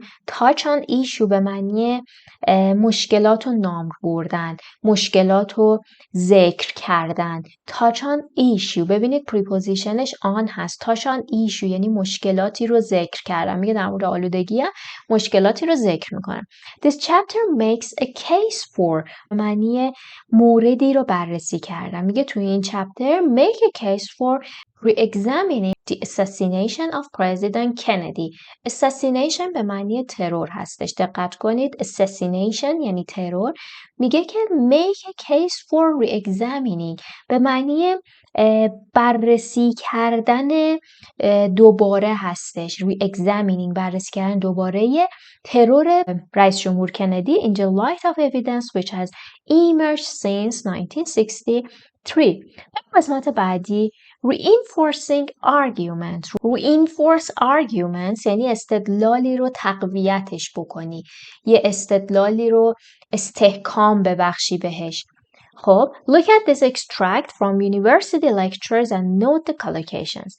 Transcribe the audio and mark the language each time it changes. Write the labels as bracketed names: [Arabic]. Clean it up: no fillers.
[English] touch on issue [Persian] به معنی مشکلات رو نام بردن، مشکلات رو ذکر کردن. [English] touch on issue، [Persian] ببینید prepositionش on هست. [English] touch on issue [Persian] یعنی مشکلاتی رو ذکر کردن. میگه در مورد آلودگی هم مشکلاتی رو ذکر میکنن. [English] This chapter makes a case for [Persian] به معنی موردی رو بررسی کردن. میگه توی این چپتر [English] make a case for re-examining the assassination of President Kennedy. [Persian] assassination به معنی ترور هستش. دقت کنید, assassination یعنی ترور. میگه که [English] make a case for re-examining [Persian] به معنی بررسی کردن دوباره هستش. [English] re-examining [Persian] بررسی کردن دوباره ترور رئیس جمهور کندی [English] in the light of evidence which has emerged since 1963. [Persian] قسمت بعدی [English] reinforcing arguments. reinforce arguments [Persian] یعنی استدلالی رو تقویتش بکنی، یه استدلالی رو استحکام ببخشی بهش. [English] خب, look at this extract from university lectures and note the collocations.